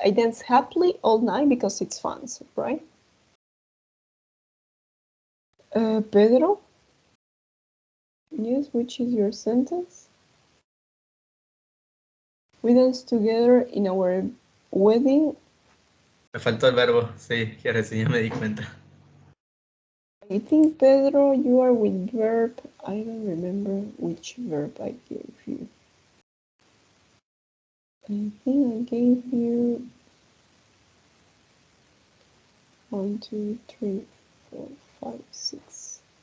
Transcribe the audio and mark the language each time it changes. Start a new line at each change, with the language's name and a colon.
English: I dance happily all night because it's fun, right? Pedro? Yes, which is your sentence? We danced together in our wedding.
Spanish: Me faltó el verbo, sí, que recién me di cuenta.
English: I think, Pedro, you are with verb. I don't remember which verb I gave you. I think I gave you 1, 2, 3, 4, 5, 6.